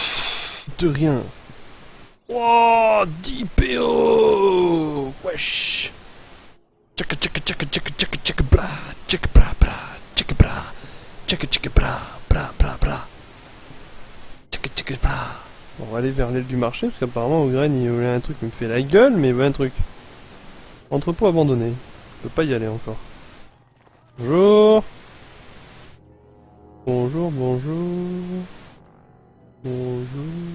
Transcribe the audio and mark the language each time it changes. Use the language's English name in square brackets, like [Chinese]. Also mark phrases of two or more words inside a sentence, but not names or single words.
[French] De rien. Oh, 10 PO. Wesh. Tchaka tchaka tchaka tchaka tchaka tchaka bra. Tchaka bra bra. Tchaka bra. Tchaka tchaka bra. Bra bra bra. Tchaka tchaka bra. On va aller vers l'aile du marché parce qu'apparemment Ogren il voulait un truc qui me fait la gueule, mais il veut un truc. Entrepôt abandonné. Je peux pas y aller encore. Bonjour. Bonjour, bonjour. Bonjour.